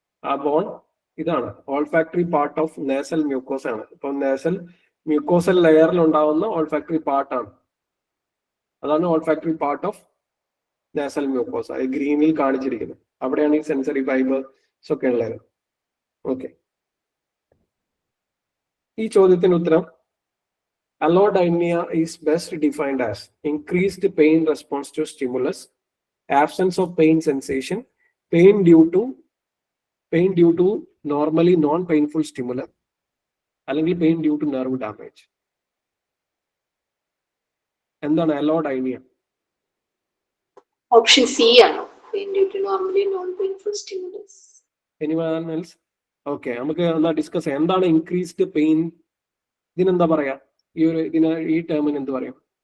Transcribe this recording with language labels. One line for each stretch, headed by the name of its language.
Malayalam: ആ ബോൺ ഇതാണ് olfactory part of nasal mucosa ആണ്. ഇപ്പൊ നേസൽ മ്യൂക്കോസൽ ലെയറിൽ ഉണ്ടാവുന്ന ഓൾഫാക്ടറി പാർട്ടാണ്. അതാണ് olfactory part of nasal mucosa ഗ്രീനിൽ കാണിച്ചിരിക്കുന്നത്. അവിടെയാണ് ഈ സെൻസറി ഫൈബേഴ്സ് ഒക്കെ ഉള്ളത്.
English: okay,
Malayalam: ഈ ചോദ്യത്തിന് ഉത്തരം
English: allodynia is best defined as increased pain response to stimulus, absence of pain sensation, pain due to normally non-painful stimulus, അല്ലെങ്കിൽ pain due to nerve damage.
Malayalam: എന്താണ് allodynia? ഓപ്ഷൻ സി ആണോ?
English: Pain due to normally non painful stimulus. Anyone else?
Malayalam: Okay, നമുക്ക് എന്നാ discuss ചെയ്യാം. എന്താണ്
English: Increased pain?
Malayalam: ഇതിനെന്താ പറയാ? ഈ ടേമിന് എന്ത് പറയും?